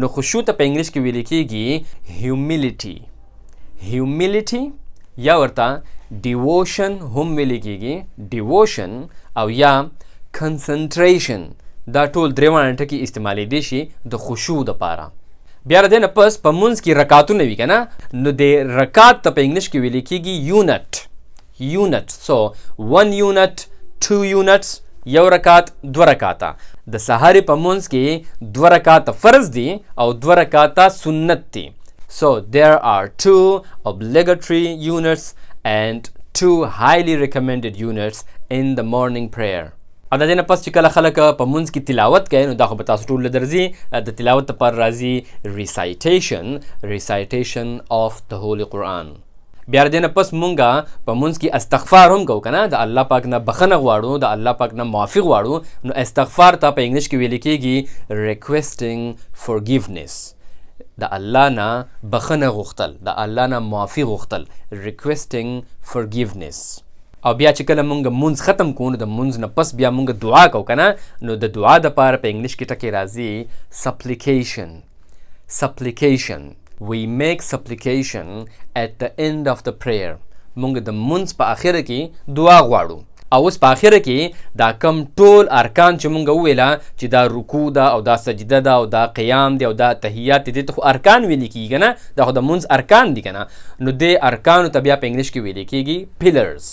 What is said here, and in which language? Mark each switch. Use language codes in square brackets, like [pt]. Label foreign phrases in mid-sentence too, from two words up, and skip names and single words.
[ps] نو خشوع ته په انګلیش کې ویل کېږي humility یا ورته devotion هم ویل کېږي devotion او یا concentration دا ټول درېواړه ټکي استعمالیدی شي د خشوع دپاره. بیا د دې نه پس په مونځ کې رکعتونه وي که نه نو د رکعت ته په انګلیش کې ویل کېږي unit. [en] so 1 unit 2 units [ps] یو رکعت 2 رکعته. د سحر په مونځ کې 2 رکعته فرض دي او 2 رکعته سنت دي. [en] so there are 2 obligatory units and 2 highly recommended units in the morning prayer. [ps] او د دې نه پس چې کله خلک په مونځ کې تلاوت کوي نو دا خو به تاسو ټولو درځي د تلاوت دپاره راځي [en] recitation of the holy Quran. [ps] بیا د دې نه پس مونږه په مونځ کې استغفار هم کوو که نه د الله پاک نه بخښنه غواړو د الله پاک نه معافي غواړو نو استغفار ته په انګلیش کې ویل کېږي [en] requesting forgiveness. [ps] د الله نه بخښنه غوښتل د الله نه معافي غوښتل [en] requesting forgiveness. [ps] او بیا چې کله مونږ مونځ ختم کوو نو د مونځ نه پس بیا مونږ دعا کوو که نه نو د دعا دپاره په انګلیش کې ټکې راځي supplication. [en] we make supplication at the end of the prayer. [ps] مونږ د مونځ په اخره کې دعا غواړو او اوس په اخره کې دا کم ټول ارکان چې مونږ وویله چې دا رکوع ده او دا سجده ده او دا قیام دی او دا تحیات دي دې ته خو ارکان ویل کېږي که نه دا خو د مونځ ارکان دي که نه نو دې ارکانو ته بیا په انګلیش کې ویل کېږي pillars.